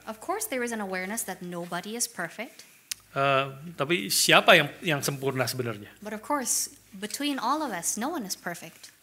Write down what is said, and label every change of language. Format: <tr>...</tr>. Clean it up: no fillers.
<en>Of course, there is an awareness that nobody is perfect.</en> <id>Tapi siapa yang sempurna sebenarnya?</id> <en>But of course, between all of us, no one is perfect.</en>